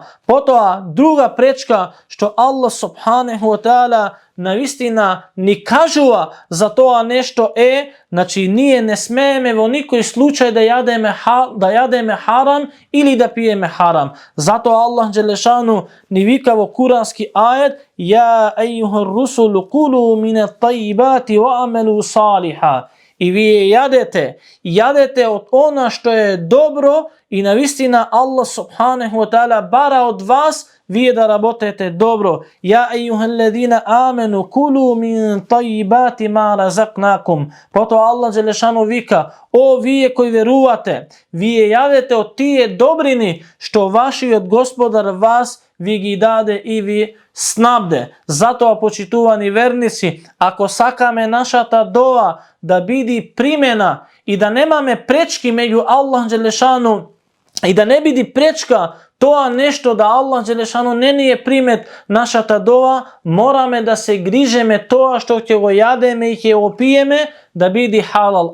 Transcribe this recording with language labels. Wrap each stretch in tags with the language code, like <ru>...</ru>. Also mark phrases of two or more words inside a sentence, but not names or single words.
<mk>Потоа друга пречка што Аллах</mk> <ar>سبحانه وتعالى</ar> <mk>навистина ни кажува за тоа нешто е, значи ние не смееме во никој случај да јадеме харам или да пиеме харам. Затоа Аллах Джелешану ни вика во курански ајет:</mk> <ar>"يا أيها الرسل كلوا من الطيبات واعملوا صالحا."</ar> <mk>И вие јадете од она што е добро и навистина Аллах</mk> <ar>سبحانه وتعالى</ar> <mk>бара од вас вие да работете добро.</mk> <ar>يا أيها الذين آمنوا كلوا من طيبات ما رزقناكم.</ar> <mk>Потоа Аллах Джелешану вика: "О вие кои верувате, вие јадете од тие добрини што вашиот Господар вас ви ги даде и ви снабде." Затоа, почитувани верници, ако сакаме нашата дова да биде примена и да немаме пречки меѓу Аллах Джелешану и да не биде пречка тоа нешто да Аллах Джелешану не ни е примет нашата дова, мораме да се грижеме тоа што ќе го јадеме и ќе го пиеме да биде халал.</mk>